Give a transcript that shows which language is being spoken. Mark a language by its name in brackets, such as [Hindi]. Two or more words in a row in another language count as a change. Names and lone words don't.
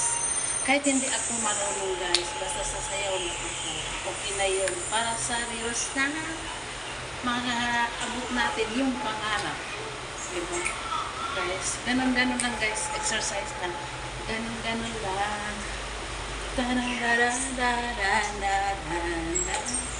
[Filipino] Kahit hindi ako marunong guys, basta sasayaw na ako. Okay na yun. Para sa reels na makaabot natin yung pangarap. Diba? Guys, ganun-ganun lang guys. Exercise lang. Ganun-ganun lang. Ta-da-da-da-da-da-da-da.